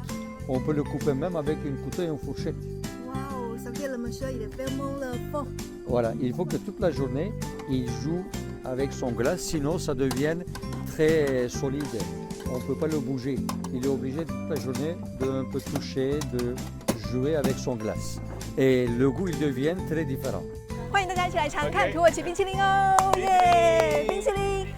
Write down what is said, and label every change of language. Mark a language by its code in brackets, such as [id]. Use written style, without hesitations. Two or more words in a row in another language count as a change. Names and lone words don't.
[fr] On peut le couper même avec une couteau et une fourchette. Voilà, il faut que toute la journée, il joue avec son glace, sinon ça devient très solide. On ne peut pas le bouger. Il est obligé toute la journée de un peu toucher, de jouer avec son glace. Et le goût, il devient très différent. [zh] 欢迎大家一起来尝看土耳其冰淇淋哦！耶，冰淇淋！